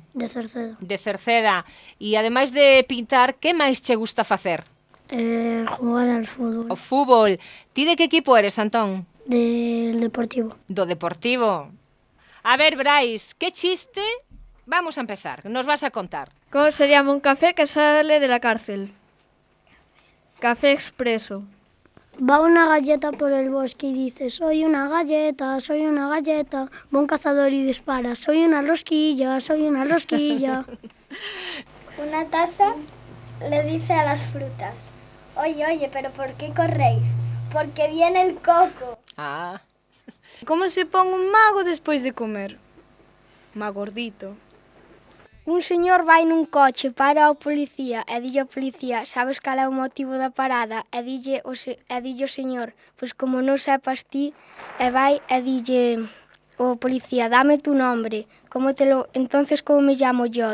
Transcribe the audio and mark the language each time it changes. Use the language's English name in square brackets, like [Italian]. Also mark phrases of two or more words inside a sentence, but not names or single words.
[Galician] de Cerceda. De Cerceda. E ademais de pintar, que máis che gusta facer? [Spanish] Jugar al fútbol. [Galician] O fútbol. Ti de que equipo eres, Antón? [Spanish] Del Deportivo. [Galician] Do Deportivo. A ver, Brais, que chiste vamos a empezar? Nos vas a contar. [Spanish] ¿Cómo se llama un café que sale de la cárcel? Café expreso. Va una galleta por el bosque y dice, soy una galleta, va un cazador y dispara, soy una rosquilla, soy una rosquilla. Una taza le dice a las frutas, oye, pero ¿por qué corréis? Porque viene el coco. Ah, [Galician] Como se pon un mago despois de comer? Magordito. Un señor vai nun coche para ao policía e dille ao policía, sabes cal é o motivo da parada? E dille o señor, pois como non sepas ti, e vai e dille o policía, [Spanish] dame tu nombre, entonces como me llamo yo?